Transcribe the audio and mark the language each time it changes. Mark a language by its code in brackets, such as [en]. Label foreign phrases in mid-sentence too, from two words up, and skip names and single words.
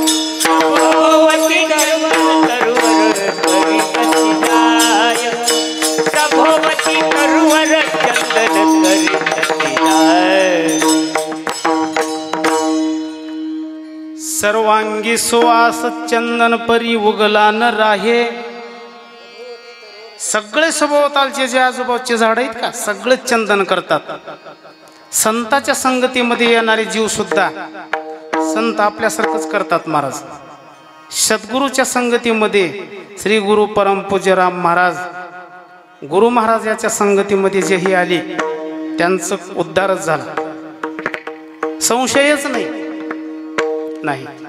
[mr] सभोवती तरवर करीत जाय, सभोवती तरवर चंदन करीत जाय. सर्वांगी सुवास चंदन परी उगला न राहे. सगळे सभोवतालचे जे आजूबाजूचे झाड आहेत का सगळे चंदन करतात. संताच्या संगतीमध्ये येणारे जीव सुद्धा संत आपल्यासारखंच करतात महाराज. सद्गुरूच्या संगतीमध्ये श्री गुरु परमपूज्य राम महाराज गुरु महाराजाच्या संगतीमध्ये जेही आली त्यांचं उद्धारच झाला, संशयच नाही.